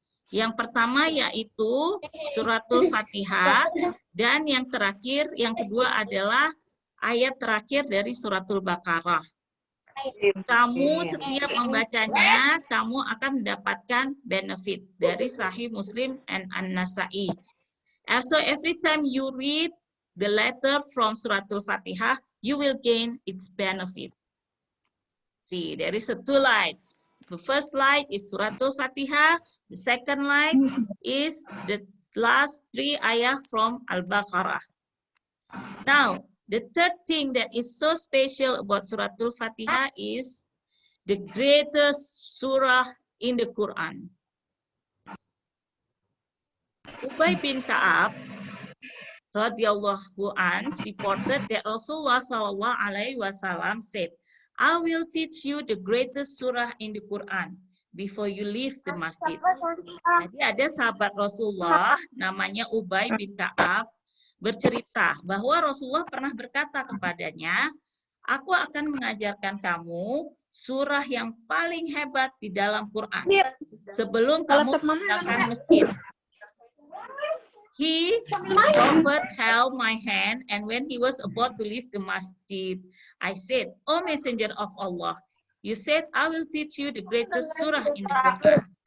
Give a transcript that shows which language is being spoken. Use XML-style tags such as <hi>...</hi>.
<id>Yang pertama yaitu Suratul Fatihah, dan yang terakhir, yang kedua adalah ayat terakhir dari Suratul Baqarah. Kamu setiap membacanya, kamu akan mendapatkan benefit dari Sahih Muslim and An-Nasa'i.</id> <en>So every time you read the letter from Suratul Fatihah, you will gain its benefit. See, there is a 2 light. The first light is Suratul Fatihah. The second light is the last 3 ayah from Al-Baqarah. Now, the third thing that is so special about Suratul Fatihah is the greatest surah in the Quran. Ubay bin Ka'ab</en> <ar>radhiyallahu anhu</ar> <en>reported that Rasulullah</en> <ar>sallallahu alaihi wasallam</ar> <en>said, I will teach you the greatest surah in the Quran before you leave the masjid.</en> <id>Jadi ada sahabat Rasulullah namanya Ubay bin Ka'ab bercerita bahwa Rasulullah pernah berkata kepadanya, aku akan mengajarkan kamu surah yang paling hebat di dalam Quran sebelum kamu meninggalkan masjid.</id> <en>The Prophet held my hand, and when he was about to leave the masjid, I said, "O Messenger of Allah, you said I will teach you the greatest surah in the Quran."</en>